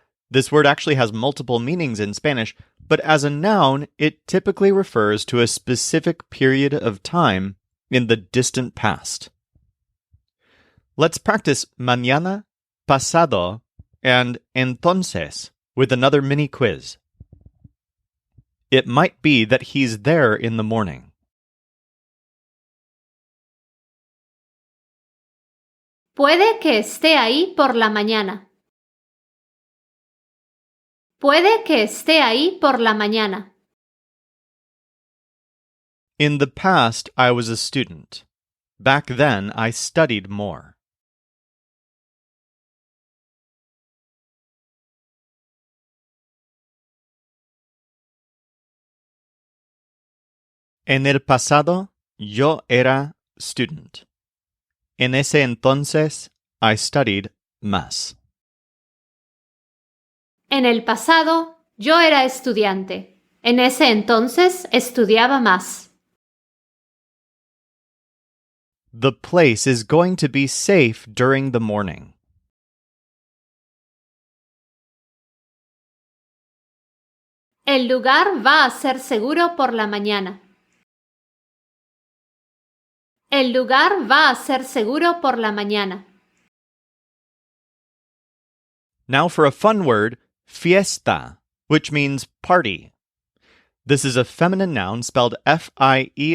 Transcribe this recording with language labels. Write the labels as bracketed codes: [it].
[en] This word actually has multiple meanings in Spanish, but as a noun, it typically refers to a specific period of time in the distant past. Let's practice mañana, pasado, and entonces with another mini quiz. It might be that he's there in the morning. [es] Puede que esté ahí por la mañana. Puede que esté ahí por la mañana. [en] In the past, I was a student. Back then, I studied more. [es] En el pasado, yo era [en] student. [es] En ese entonces, [en] I studied [es] más. En el pasado, yo era estudiante. En ese entonces estudiaba más. [en] The place is going to be safe during the morning. [es] El lugar va a ser seguro por la mañana. El lugar va a ser seguro por la mañana. [en] Now for a fun word, fiesta, which means party. This is a feminine noun spelled F-I-E-S-T-A.